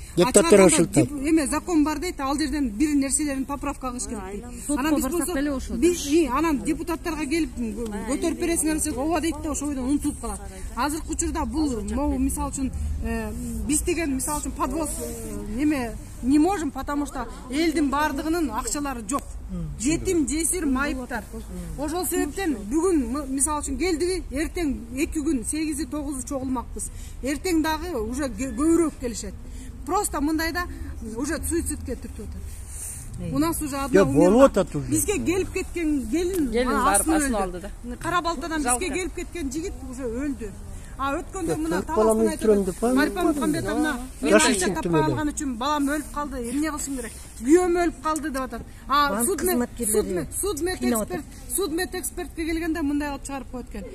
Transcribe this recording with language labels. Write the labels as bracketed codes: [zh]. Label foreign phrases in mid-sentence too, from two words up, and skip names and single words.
[ky] Депутаттар ошолтат. Эме закон бар дейт, ал жерден бир нерселерин поправка кылыш керек дейт. Анан биз болсо анан депутаттарга келип көтөрүп бересиңер десек, ооба дейт да, ошол бойдон унутулуп калат. Азыркы учурда бул могу мисалы үчүн биз деген мисалы үчүн подвоз неме [ru] не можем, потому что [ky] элдин баардыгынын акчалары жок. Жетим, жесир, майыптар. Ошол себептен бүгүн мисалы үчүн келдиби, эртең 2 күн 8-9 чогулмакпыз. Эртең дагы уже көбүрөөк келишет. Просто мындайда уже суицидке түртүп атат. [ru] У нас уже одна умерла. [ky] Бизге келип кеткен келин асын алды да. Кара балтадан бизге келип кеткен жигит уже өлдү. А өткөндө мына таласын айтып, Марипа Мухамбетовна мен акча таппай алган үчүн балам өлүп калды, эмне кылышым керек? Күйөөм өлүп калды деп атат. А судмед экспертке келгенде мындай кылып чыгарып коет экен.